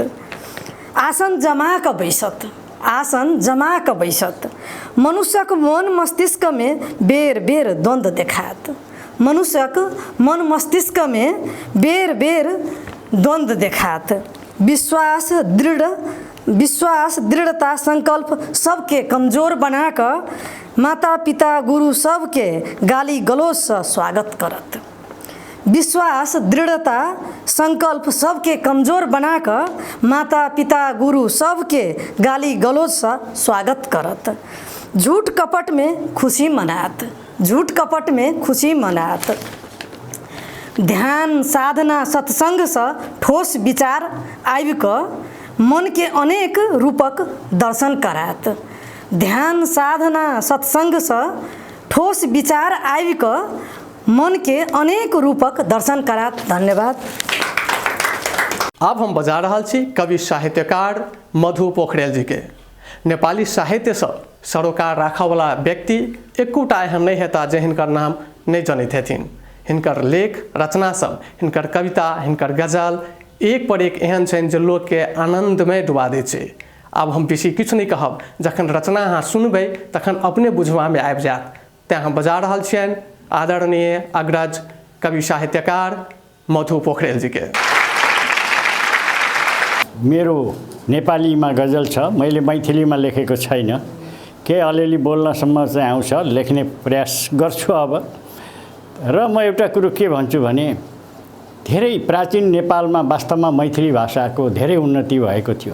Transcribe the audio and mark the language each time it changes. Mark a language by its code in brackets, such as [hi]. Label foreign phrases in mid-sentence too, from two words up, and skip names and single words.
[mai] आसन जमा कऽ बैसत, आसन जमा कऽ बैसत, मनुष्यक मन मस्तिष्क में बेर बेर द्वंद्व देखायत, मनुष्यक मन मस्तिष्क में बेर बेर द्वंद्व देखायत। विश्वास दृढ़, विश्वास दृढ़ता संकल्प सबके कमजोर बना कऽ माता पिता गुरु सबके गाली गलौज से स्वागत करत। विश्वास दृढ़ता संकल्प सबके कमजोर बना कऽ माता पिता गुरु सबके गाली गलौज से स्वागत करत। झूठ कपट में खुशी मनात, झूठ कपट में खुशी मनात। ध्यान साधना सत्संग से ठोस विचार आबि कऽ मन के अनेक रूपक दर्शन करात। ध्यान साधना सत्संग से ठोस विचार आबि कऽ मन के अनेक रूपक दर्शन करात। धन्यवाद। अब हम बजा रहल छी कवि साहित्यकार मधु पोखरेल जी के। नेपाली साहित्य से सरोकार राखयवला व्यक्ति एकोटा एहन नहीं हेता जे हिनकर नाम नहीं जनैत हेथिन। हिनकर लेख रचना सब, हिनकर कविता, हिनकर गजल एक पर एक एहन छनि जे लोक के आनंदमय डुबा दै छै। आब हम बेसी किछु नहीं कहब, जखन रचना अहाँ सुनबै तखन अपने बुझबा में आबि जायत। तेँ हम बजा रहल छियनि आदरणीय अग्रज कवि साहित्यकार मधु पोखरेल जी के। [ne] मेरो नेपालीमा गजल छ, मैले मैथिलीमा लेखेको छैन। के अलिअलि बोल्नसम्म चाहिँ आउँछ, लेख्ने प्रयास गर्छु अब। र म एउटा कुरो के भन्छु भने धेरै प्राचीन नेपालमा वास्तवमा मैथिली भाषाको धेरै उन्नति भएको थियो।